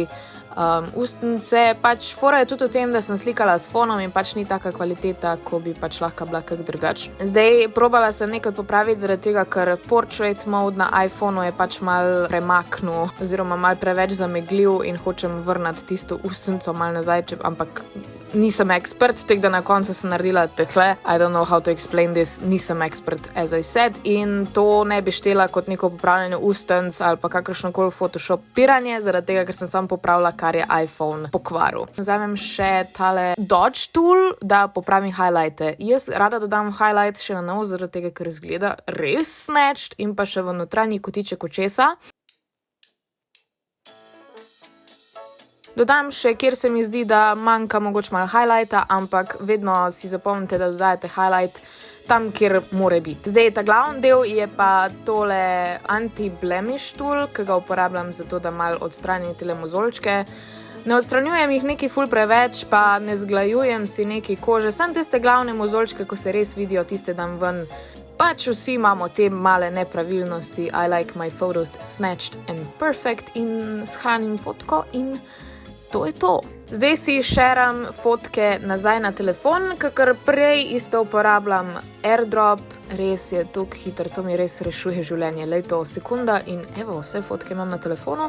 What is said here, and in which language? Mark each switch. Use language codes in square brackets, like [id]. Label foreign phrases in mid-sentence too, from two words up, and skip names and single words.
[sl] Ustnice, pač fora je tudi v tem, da sem slikala s fonom in pač ni taka kvaliteta, ko bi pač lahko bila kak drugač. Zdaj, probala sem nekaj popraviti zaradi tega, ker [en] portrait mode [sl] na iPhonu je pač mal premaknil oziroma mal preveč zamegljiv in hočem vrnati tisto ustnico mal nazaj, ampak nisem ekspert, tako da na koncu sem naredila takle. [en] I don't know how to explain this, [sl] nisem ekspert, [en] as I said, [sl] in to ne bi štela kot neko popravljanje ustnic ali pa kakršnokoli photoshopiranje, zaradi tega, ker sem samo popravila, kar je iPhone pokvaril. Vzamem še tale Dodge Tool, da popravim highlighte. Jaz rada dodam highlight še na novo, zaradi tega, ker izgleda res snatched in pa še v notranji kotiček očesa. Dodam še, kjer se mi zdi, da manjka mogoče malo highlighta, ampak vedno si zapomnite, da dodajate highlight tam, kjer more biti. Zdaj, ta glavni del je pa tole [en] anti-blemish tool, [sl] ki ga uporabljam zato, da malo odstranim tele mozolčke. Ne odstranjujem jih nekaj ful preveč, pa ne zglajujem si nekaj kože, samo tiste glavne mozolčke, ko se res vidijo, tiste dam ven. Pač vsi imamo te male nepravilnosti. [en] I like my photos snatched and perfect [sl] in shranim fotko in to je to. Zdaj si šeram fotke nazaj na telefon, kakor prej isto uporabljam AirDrop. Res je toliko hiter, to mi res rešuje življenje. Lej to sekunda in evo, vse fotke imam na telefonu.